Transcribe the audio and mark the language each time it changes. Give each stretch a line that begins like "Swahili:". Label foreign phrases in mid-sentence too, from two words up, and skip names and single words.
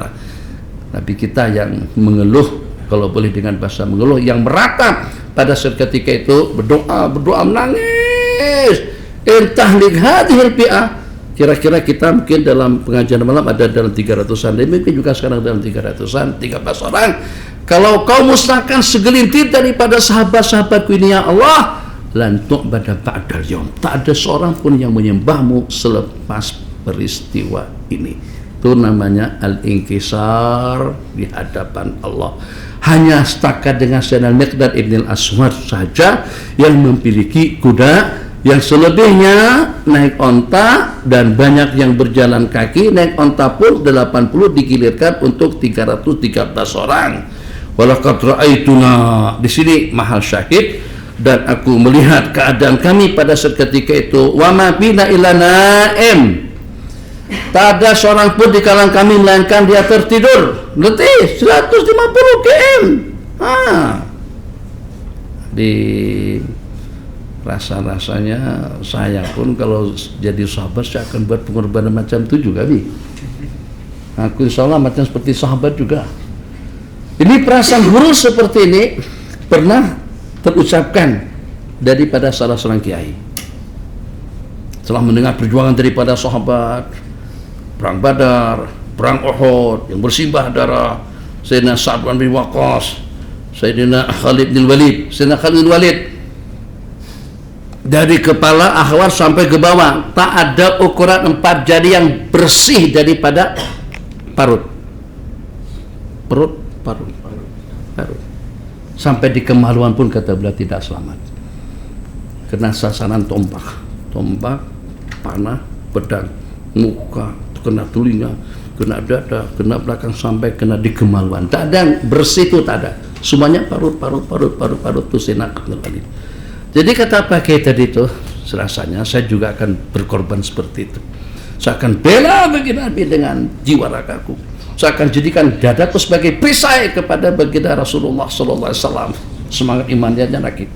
Malay: Nabi kita yang mengeluh, kalau boleh dengan bahasa mengeluh, yang meratap pada saat ketika itu berdoa menangis.
Arabic: إن تهلك هذه الفئة.
Malay: Kira-kira kita mungkin dalam pengajian malam ada dalam 300-an, mungkin juga sekarang dalam 300-an, 13 orang. Kalau kau musnahkan segelintir daripada sahabat-sahabatku ini ya Allah,
Arabic: لن تعبد بعد اليوم.
Malay: Tak ada seorang pun yang menyembahmu selepas peristiwa ini. Itu namanya al-inkisar di hadapan Allah. Hanya setakat dengan Sayyidina Miqdad ibn al-Aswad saja yang memiliki kuda, yang selebihnya naik onta, dan banyak yang berjalan kaki. Naik onta pun 80 digilirkan untuk 313 orang.
Arabic: ولقد رأيتنا,
Malay: di sini
Arabic: محل الشاهد,
Malay: dan aku melihat keadaan kami pada saat ketika itu.
Arabic: وما بنا إلا نائم.
Malay: Tak ada seorang pun di kalangan kami melainkan dia tertidur. Letih 150 km. Di rasa-rasanya saya pun kalau jadi sahabat saya akan buat pengorbanan macam itu juga, Bi. Aku insya Allah macam seperti sahabat juga. Ini perasaan guru seperti ini pernah terucapkan daripada salah seorang kiai setelah mendengar perjuangan daripada sahabat, perang Badar, perang Uhud yang bersimbah darah, Sayyidina Sa'ad bin Waqqas, Sayyidina Khalid bin Walid. Sayyidina Khalid bin Walid dari kepala akhwat sampai ke bawah tak ada ukuran 4 jari yang bersih daripada parut. Sampai di kemaluan pun kata beliau tidak selamat. Kena sasaran tombak, panah, pedang, muka, kena telinga, kena dada, kena belakang, sampai kena di kemaluan. Tak ada yang bersih itu, tak ada. Semuanya parut itu senak. Jadi kata Pak Kiai tadi itu, serasanya saya juga akan berkorban seperti itu. Saya akan bela bagi Nabi dengan jiwa ragaku. Saya akan jadikan dadaku sebagai perisai kepada baginda Rasulullah
Arabic: صلى الله عليه وسلم.
Malay: Semangat imannya naik.